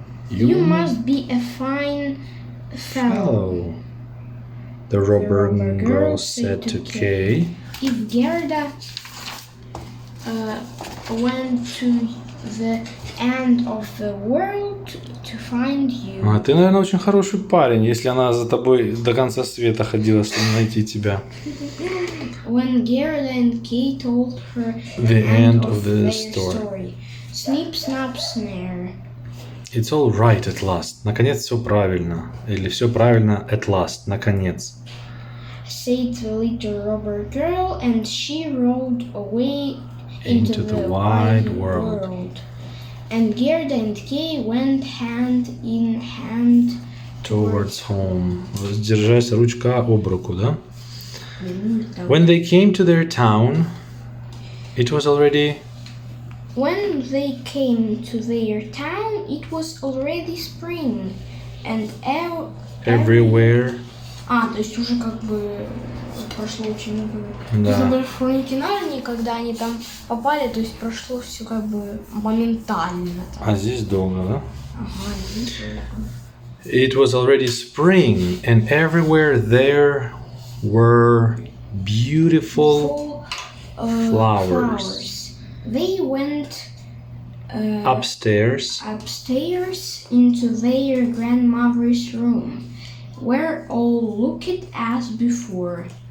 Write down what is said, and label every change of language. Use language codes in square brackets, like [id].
[en] You must be a fine fellow. The robber girl said to Kay. If Gerda went to the end of the world to find you. [ru] Ты, наверное, очень хороший парень, если она за тобой до конца света ходила, чтобы найти тебя. [en] When Gerda and Kay told her the end of the story. Snip, snap, snare. It's all right at last. [ru] Наконец все правильно. Или все правильно [en] at last. [ru] Наконец. [en] Said the little robber girl, and she rolled away into the wide world. And Gerda and Kay went hand in hand towards home. [ru] Держась ручка об руку, да? When they came to their town, it was already... When they came to their town, it was already spring, and everywhere... то есть уже как бы прошло очень много. Да. Если были в хронике Нарнии, когда они там попали, то есть прошло все как бы моментально. А здесь долго, да? Ага, здесь долго. [en] It was already spring, and everywhere there were beautiful flowers. They went upstairs into their grandmother's room, where all looked as before.